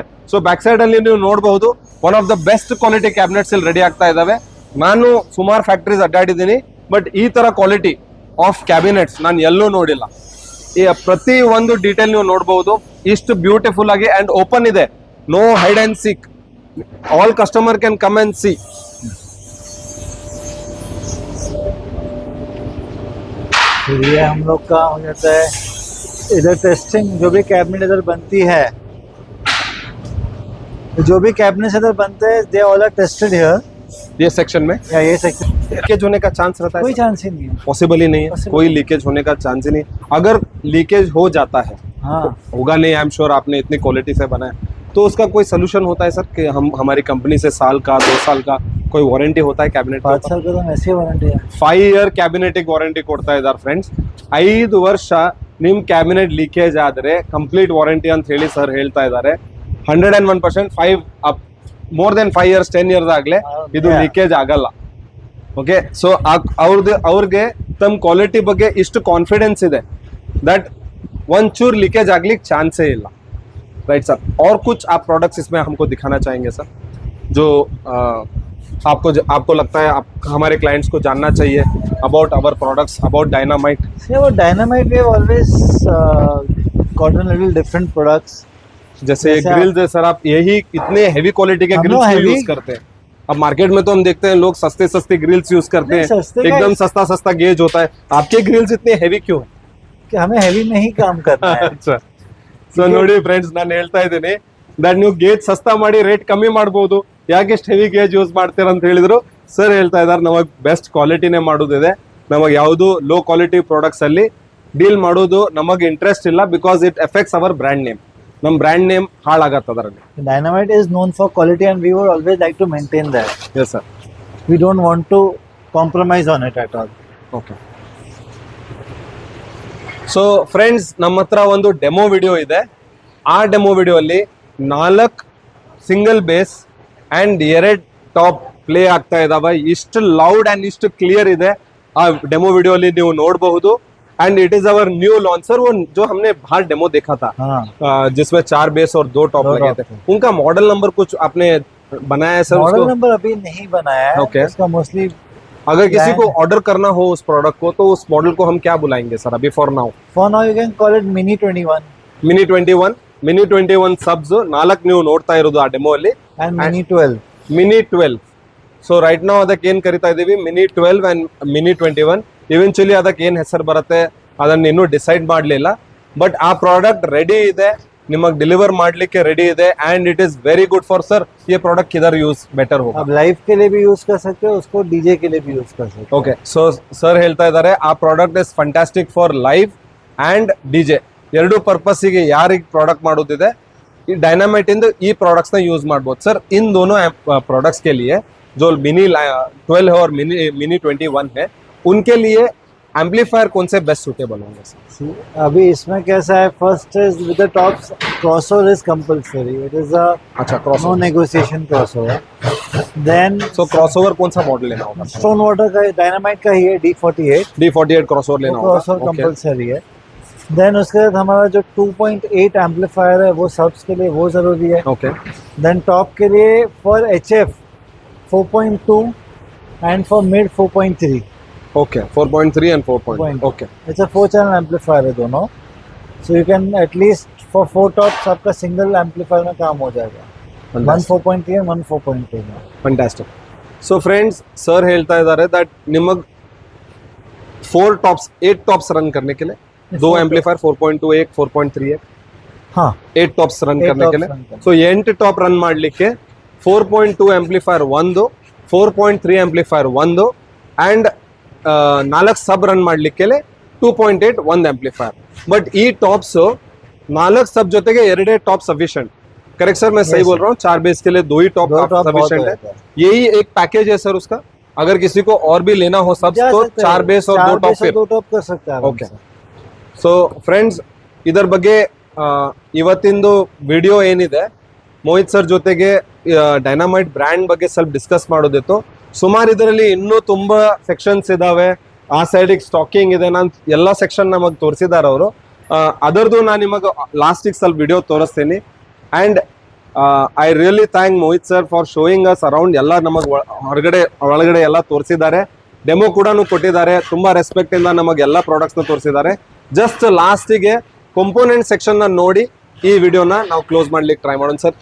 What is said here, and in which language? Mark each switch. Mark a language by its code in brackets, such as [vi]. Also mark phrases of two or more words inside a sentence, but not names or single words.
[kn] ಸೊ [en] back side [kn] ಅಲ್ಲಿ ನೀವು ನೋಡಬಹುದು [en] one of the best quality cabinets [kn] ಇಲ್ಲಿ ರೆಡಿ ಆಗ್ತಾ ಇದಾವೆ. ನಾನು ಸುಮಾರು ಫ್ಯಾಕ್ಟ್ರೀಸ್ ಅಡ್ಡಾಡಿದ್ದೀನಿ, ಬಟ್ ಈ ತರ [en] quality of cabinets [kn] ನಾನು ಎಲ್ಲೂ ನೋಡಿಲ್ಲ. ಈ ಪ್ರತಿ ಒಂದು ಡೀಟೇಲ್ ನೀವು ನೋಡಬಹುದು, ಇಷ್ಟು ಬ್ಯೂಟಿಫುಲ್ ಆಗಿ [en] and open [kn] ಇದೆ. [en] No hide and seek, all customer can come and see. [hi] फिर ये हम लोग का हो जाता है इधर टेस्टिंग. जो भी कैबिनेट इधर बनती है, जो भी कैबिनेट इधर बनते हैं, [en] they all are tested here. [hi] ये सेक्शन में या ये सेक्शन लीकेज होने का चांस रहता कोई है? चांस ही नहीं है. पॉसिबल ही नहीं है, Possible. कोई लीकेज होने का चांस ही नहीं. अगर लीकेज हो जाता है, हाँ, होगा नहीं, [en] I am sure [hi] आपने इतनी क्वालिटी से बनाया, तो उसका कोई सोल्यूशन होता है सर कि हम हमारी कंपनी से साल का 2 साल का कोई वारंटी होता है कैबिनेट? 5 साल का तो ऐसी वारंटी है. [kn] 5 year ಕ್ಯಾಬಿನೆಟಿಗೆ ವಾರಂಟಿ ಕೊಡ್ತಾ ಇದ್ದಾರೆ ಫ್ರೆಂಡ್ಸ್. 5 ವರ್ಷ ನಿಮ್ ಕ್ಯಾಬಿನೆಟ್ ಲೀಕೇಜ್ ಆದ್ರೆ [en] complete warranty [kn] ಅಂತ ಹೇಳಿ ಸರ್ ಹೇಳ್ತಾ ಇದ್ದಾರೆ. [en] 101% 5 up more then 5 years 10 years [kn] ಆಗ್ಲೇ ಇದು Yeah. ಲೀಕೇಜ್ ಆಗಲ್ಲ. ಓಕೆ. ಸೊ ಅವ್ರಿಗೆ ತಮ್ಮ ಕ್ವಾಲಿಟಿ ಬಗ್ಗೆ ಇಷ್ಟು ಕಾನ್ಫಿಡೆನ್ಸ್ ಇದೆ ದಟ್ ಒಂಚೂರು ಲೀಕೇಜ್ ಆಗ್ಲಿಕ್ಕೆ ಚಾನ್ಸೇ ಇಲ್ಲ. [hi] राइट सर, और कुछ आप प्रोडक्ट्स इसमें हमको दिखाना चाहेंगे सर, जो आपको लगता है हमारे क्लाइंट्स को जानना चाहिए [en] about our products, [hi] अबाउट डायनामाइट? [en] See, about Dynamite, we have always gotten a little different products. [hi] जैसे ये जैसे ग्रिल्स है सर, आप यही इतने हैवी क्वालिटी के हम ग्रिल्स लोग क्यों heavy- यूज करते हैं? अब मार्केट में तो हम देखते हैं लोग सस्ते सस्ते ग्रिल्स यूज करते नहीं, हैं, सस्ते का एकदम सस्ता सस्ता गेज होता है, आपके ग्रिल्स इतने हैवी क्यों है? कि हमें हेवी में ही काम करना है अच्छा, [kn] ಸೊ ನೋಡಿ ಫ್ರೆಂಡ್ಸ್, ನಾನು ಹೇಳ್ತಾ ಇದ್ದೀನಿ ದಟ್ ನೀವು ಗೇಜ್ ಸಸ್ತಾ ಮಾಡಿ ರೇಟ್ ಕಮ್ಮಿ ಮಾಡಬಹುದು, ಯಾಕೆ ಇಷ್ಟು [en] heavy gauge [kn] ಯೂಸ್ ಮಾಡ್ತೀರಾ ಅಂತ ಹೇಳಿದ್ರು. ಸರ್ ಹೇಳ್ತಾ ಇದಾರೆ ನಮಗೆ ಬೆಸ್ಟ್ ಕ್ವಾಲಿಟಿನೇ ಮಾಡೋದಿದೆ, ನಮಗೆ ಯಾವುದು [en] low quality products [kn] ಅಲ್ಲಿ ಡೀಲ್ ಮಾಡೋದು ನಮಗೆ ಇಂಟ್ರೆಸ್ಟ್ ಇಲ್ಲ, [en] because it affects our brand name, [kn] ನಮ್ಮ [en] brand name [kn] ಹಾಳಾಗತ್ತೆ ಅದರಲ್ಲಿ. [en] Dynamite is known for quality and we would always like to maintain that. Yes sir. We don't want to compromise on it at all. [kn] ಓಕೆ, ಸೊ ಫ್ರೆಂಡ್ಸ್, ನಮ್ಮ ಹತ್ರ ಒಂದು [en] demo video [kn] ಇದೆ. ಆ [en] demo video [kn] ಅಲ್ಲಿ 4 [en] single base and 2 top [kn] ಪ್ಲೇ ಆಗ್ತಾ ಇದಾವೆ. ಇಷ್ಟು ಲೌಡ್ ಅಂಡ್ ಇಷ್ಟು ಕ್ಲಿಯರ್ ಇದೆ ಆ [en] demo video [kn] ಅಲ್ಲಿ ನೀವು ನೋಡಬಹುದು. [en] And it is our new launcher, [hi] वो जो हमने बाहर डेमो देखा था, हाँ, जिसमें 4 बेस और 2 टॉप दो लगे थे, top थे। उनका मॉडल नंबर कुछ आपने बनाया है सर? मॉडल उसको नंबर अभी नहीं बनाया है. Okay. इसका मोस्टली अगर किसी Plan- को ऑर्डर करना हो उस प्रोडक्ट को, तो उस मॉडल को हम क्या बुलाएंगे सर अभी [en] for now? for now you can call it Mini 21 [kn] ಮಿನಿ 21 ಸಬ್ಸ್ 4 ನೀವು ನೋಡ್ತಾ ಇರೋದು ಆ ಡೆಮೋ ಅಲ್ಲಿ, [en] and Mini 12. [kn] ಮಿನಿ 12. [en] so right [kn] ನಾವು ಅದಕ್ಕೆ ಏನ್ ಕರಿತಾ ಇದೀವಿ, ಮಿನಿ 12 ಅಂಡ್ ಮಿನಿ 21. ಇವೆಂಚುಲಿ ಅದಕ್ಕೆ ಏನ್ ಹೆಸರು ಬರುತ್ತೆ ಅದನ್ನ ಇನ್ನೂ ಡಿಸೈಡ್ ಮಾಡಲಿಲ್ಲ, ಬಟ್ ಆ ಪ್ರಾಡಕ್ಟ್ ರೆಡಿ ಇದೆ, ನಿಮಗೆ ಡೆಲಿವರ್ ಮಾಡ್ಲಿಕ್ಕೆ ರೆಡಿ ಇದೆ. [en] And it is very good for [hi] सर, ये प्रोडक्ट किधर [en] use better [hi] होगा? आप लाइव के लिए भी यूज कर सकते हो, उसको डीजे के लिए भी यूज कर सकते हो. [kn] ಓಕೆ, ಸೊ ಸರ್ ಹೇಳ್ತಾ ಇದ್ದಾರೆ ಆ [en] product is fantastic for live and DJ, [kn] ಎರಡು ಪರ್ಪಸ್ಸಿಗೆ ಯಾರಿಗೆ ಪ್ರಾಡಕ್ಟ್ ಮಾಡೋದಿದೆ ಈ ಡೈನಾಮೈಟ್ ಇಂದ ಈ ಪ್ರಾಡಕ್ಟ್ಸ್ ನ यूज ಮಾಡ್ಬೋದು सर. [hi] इन दोनों प्रोडक्ट्स के लिए जो मिनी 12 है और मिनी 21 है, उनके लिए एम्पलीफायर कौन से [en] best suitable [hi] होंगे सर? [en] See, [hi] अभी इसमें कैसा है, [en] first is with the tops crossover is compulsory. It is a [hi] अच्छा, नो क्रॉसओवर. [en] Negotiation crossover. Then [hi] सो क्रॉसओवर कौन सा मॉडल लेना होगा? स्टोन वाटर का डायनामाइट का ही है D48. D48 क्रॉसओवर लेना होगा. क्रॉसओवर Okay. कंपलसरी है. देन उसके बाद हमारा जो 2.8 एम्पलीफायर है वो सब्स के लिए वो जरूरी है. Okay. [en] Then top [hi] के लिए [en] for HF 4.2 and for mid 4.3. Okay. 4.3 and 4.0. Okay. It's a 4 channel amplifier [hi] है दोनों. [en] So you can atleast for 4 tops [hi] आपका सिंगल एम्पलीफायर में काम हो जाएगा. [en] One 4.3 one 4.2 [hi] में. [kn] ಫಂಟಾಸ್ಟಿಕ್. ಸೊ ಫ್ರೆಂಡ್ಸ್, ಸರ್ ಹೇಳ್ತಾ ಇದ್ದಾರೆ ದಟ್ ನಿಮಗೆ [hi] 4 टॉप्स [en] 8 tops run [hi] करने के लिए 2 एम्पलीफायर 4.2 एक 4.3 एक हाँ, [en] 8 tops run [hi] 8 करने के tops लिए. run करने. [kn] ಸೊ 8 [en] top run [kn] ಮಾಡ್ಲಿಕ್ಕೆ 4.2 ಆಂಪ್ಲಿಫೈರ್ ಒಂದು, 4.3 ಆಂಪ್ಲಿಫೈರ್ ಒಂದು, ಅಂಡ್ 4 [en] sub run [kn] ಮಾಡ್ಲಿಕ್ಕೆ 2.8 ಒಂದು ಆಂಪ್ಲಿಫೈರ್. ಬಟ್ ಈ [en] tops 4 sub [kn] ಜೊತೆಗೆ [en] 2 top sufficient. [kn] करेक्ट सर, मैं सही Yes, बोल रहा हूँ? 4 बेस के लिए 2 ही टॉप दो top बहुत सफिशिएंट हो है. जाता है. यही एक पैकेज है सर उसका. अगर किसी को और भी लेना हो सब, जा तो सकते 4 हैं. बेस और 2 चार टॉप बेस और फिर. 2 टॉप कर सकते हैं. Okay. ಸೊ ಫ್ರೆಂಡ್ಸ್, ಇದರ ಬಗ್ಗೆ ಇವತ್ತಿಂದು ವಿಡಿಯೋ ಏನಿದೆ, ಮೋಹಿತ್ ಸರ್ ಜೊತೆಗೆ ಡೈನಾಮೈಟ್ ಬ್ರ್ಯಾಂಡ್ ಬಗ್ಗೆ ಸ್ವಲ್ಪ ಡಿಸ್ಕಸ್ ಮಾಡೋದಿತ್ತು. ಸುಮಾರು ಇದರಲ್ಲಿ ಇನ್ನೂ ತುಂಬಾ ಸೆಕ್ಷನ್ಸ್ ಇದಾವೆ. ಆ ಸೈಡಿಗೆ ಸ್ಟಾಕಿಂಗ್ ಇದೆ, ನಾನು ಎಲ್ಲ ಸೆಕ್ಷನ್ ನಮಗೆ ತೋರಿಸಿದ್ದಾರೆ ಅವರು. ಅದರದ್ದು ನಾನು ನಿಮಗೆ ಲಾಸ್ಟಿಗೆ ಸ್ವಲ್ಪ ವಿಡಿಯೋ ತೋರಿಸ್ತೀನಿ. [en] And I really thank Mohit sir for showing us around. [kn] ಎಲ್ಲ ನಮಗೆ ಒಳಗಡೆ ಎಲ್ಲ ತೋರಿಸಿದ್ದಾರೆ, ಡೆಮೋ ಕೂಡ ಕೊಟ್ಟಿದ್ದಾರೆ. ತುಂಬಾ ರೆಸ್ಪೆಕ್ಟ್ ಇಂದ ನಮಗೆ ಎಲ್ಲ ಪ್ರಾಡಕ್ಟ್ಸ್ನ ತೋರಿಸಿದ್ದಾರೆ. ಜಸ್ಟ್ ಲಾಸ್ಟಿಗೆ [en] component section [kn] ನ ನೋಡಿ ಈ ವಿಡಿಯೋನ ನಾವು ಕ್ಲೋಸ್ ಮಾಡ್ಲಿಕ್ಕೆ ಟ್ರೈ ಮಾಡೋಣ ಸರ್.